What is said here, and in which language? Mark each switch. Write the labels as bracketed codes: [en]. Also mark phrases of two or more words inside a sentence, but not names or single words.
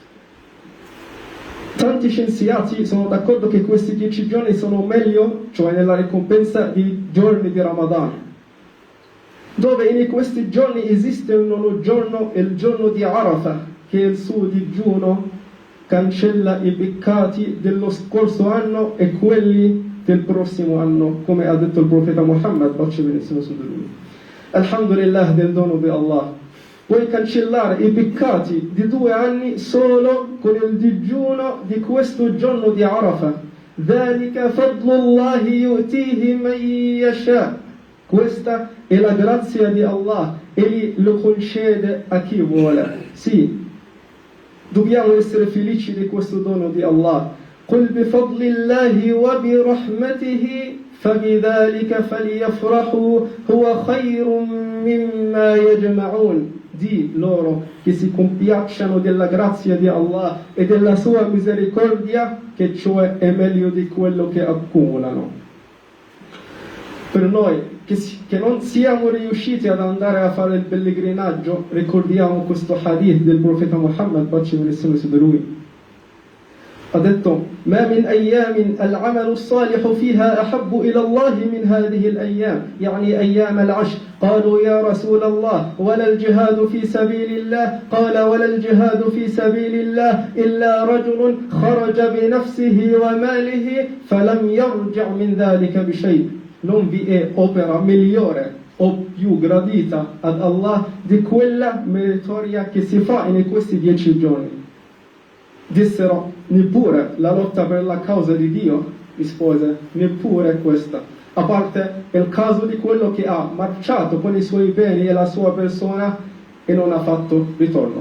[it] Tanti scienziati sono d'accordo che questi 10 giorni sono meglio, cioè nella ricompensa di giorni di Ramadan, dove in questi giorni esiste un 9° giorno, il giorno di Arafah, che il suo digiuno cancella i peccati dello scorso anno e quelli del prossimo anno, come ha detto il profeta Muhammad, pace e benedizione su di lui. Alhamdulillah del dono di Allah. Puoi cancellare i peccati di 2 anni solo con il digiuno di questo giorno di Arafah. [ar] ذَلِكَ فَضْلُ اللَّهِ يُؤْتِيهِ مَنْ يَشَاءُ. [it] Questa è la grazia di Allah, egli lo concede a chi vuole. Sì, dobbiamo essere felici di questo dono di Allah. [ar] قُلْ بِفَضْلِ اللَّهِ وَبِرَحْمَتِهِ فَبِذَلِكَ فَلْيَفْرَحُوا هُوَ خَيْرٌ مِّمَّا يَجْمَعُونَ. [it] Di loro che si compiacciano della grazia di Allah e della sua misericordia, che cioè è meglio di quello che accumulano. Per noi che non siamo riusciti ad andare a fare il pellegrinaggio, ricordiamo questo hadith del profeta Muhammad, pace e benedizione su di lui. Ha detto: [ar] ما من أيام العمل الصالح فيها أحب إلى الله من هذه الأيام، يعني أيام العشر. قالوا يا رسول الله ولا الجهاد في سبيل الله؟ قال ولا الجهاد في سبيل الله إلا رجل خرج بنفسه وماله فلم يرجع من ذلك بشيء. [it] Non vi è opera migliore o più gradita ad Allah di quella meritoria che si fa in questi 10 giorni. Dissero, neppure la lotta per la causa di Dio, rispose, neppure questa, a parte il caso di quello che ha marciato con i suoi beni e la sua persona e non ha fatto ritorno.